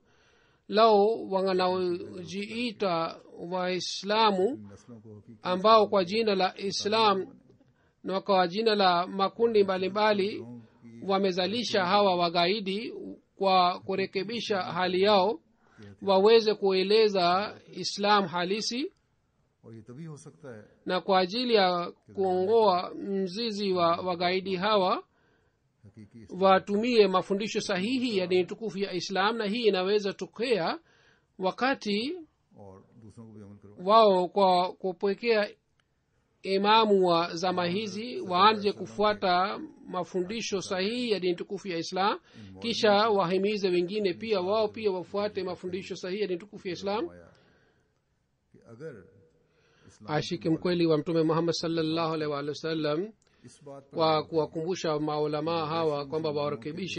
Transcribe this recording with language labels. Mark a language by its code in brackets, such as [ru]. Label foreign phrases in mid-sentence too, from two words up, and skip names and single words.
[sw] Lao wanaojiita Waislamu ambao kwa jina la Islam na kwa jina la makundi mbalimbali wamezalisha hawa wagaidi, kwa kurekebisha hali yao waweze kueleza Islam halisi, na kwa ajili ya kuongoa mzizi wa wagaidi hawa watumie mafundisho sahihi ya dini tukufu ya Islam. Na hii inaweza tokea wakati [ur] دوسروں کو بھی عمل کروائیں. [sw] wao kwa kupokea imamu wa zama hizi waanze kufuata mafundisho sahihi ya dini tukufu ya islam, kisha wahimize wengine pia wao pia wafuate mafundisho sahihi ya dini tukufu ya islam. ashiki mkweli wa mtume Muhammad [ar] صلى الله عليه وسلم [sw] kwa kuwakumbusha maulamaa hawa kwamba warekebishe